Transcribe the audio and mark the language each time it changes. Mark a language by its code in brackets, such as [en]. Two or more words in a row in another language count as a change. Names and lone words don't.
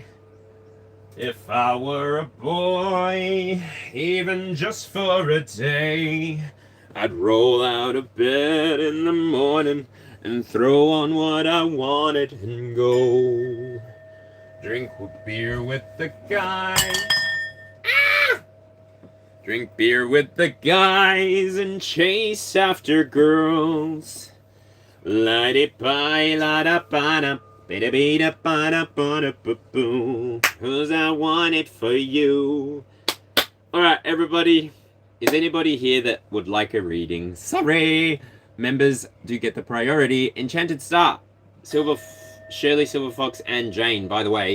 [en] If I were a boy, even just for a day, I'd roll out of bed in the morning and throw on what I wanted and go drink beer with the guys. Drink beer with the guys and chase after girls. La-di-bi-la-da-ba-da, ba-da-be-da-ba-da-ba-da-ba-boo. 'Cause I want it for you. Alright, everybody. Is anybody here that would like a reading? Sorry! Members do get the priority. Enchanted Star, Shirley, Silver Fox, and Jane, by the way.